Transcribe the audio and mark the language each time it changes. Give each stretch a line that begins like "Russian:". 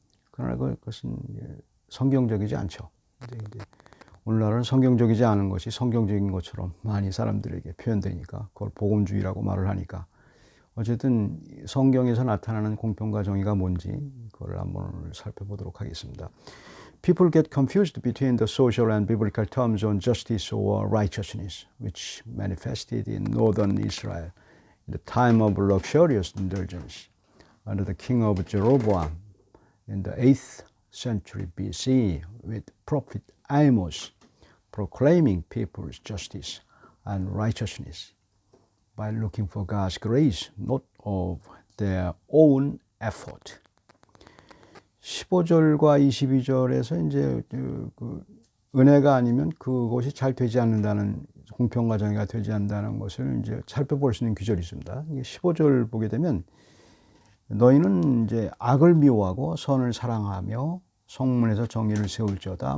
Korean: 그러나 그것은 성경적이지 않죠. 이제 오늘날은 성경적이지 않은 것이 성경적인 것처럼 많이 사람들에게 표현되니까 그걸 복음주의라고 말을 하니까, 어쨌든 성경에서 나타나는 공평과 정의가 뭔지 그걸 한번 살펴보도록 하겠습니다.
English: People get confused between the social and biblical terms on justice or righteousness, which manifested in northern Israel in the time of luxurious indulgence under the king of Jeroboam in the 8th century BC, with prophet Amos proclaiming people's justice and righteousness by looking for God's grace, not of their own effort.
Korean: 15절과 22절에서 이제 은혜가 아니면 그것이 잘 되지 않는다는, 공평과 정의가 되지 않는다는 것을 이제 살펴볼 수 있는 구절이 있습니다. 15절 보게 되면, 너희는 이제 악을 미워하고 선을 사랑하며 성문에서 정의를 세울지어다.